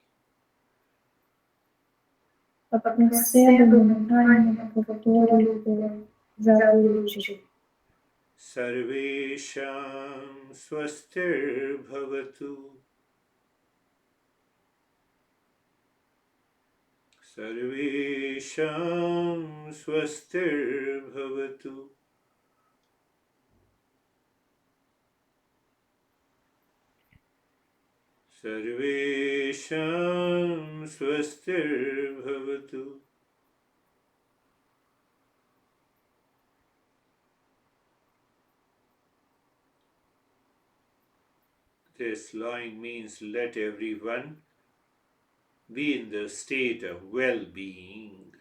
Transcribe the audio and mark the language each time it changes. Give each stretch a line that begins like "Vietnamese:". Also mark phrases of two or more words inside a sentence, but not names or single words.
Ukrainian: Про себе ментально повторюйте зазвичай.
Sanskrit: सर्वेषां स्वस्तिर् भवतु. सर्वेषां स्वस्तिर् भवतु. सर्वेषां स्वस्तिर् भवतु.
English: This line means let everyone be in the state of well-being.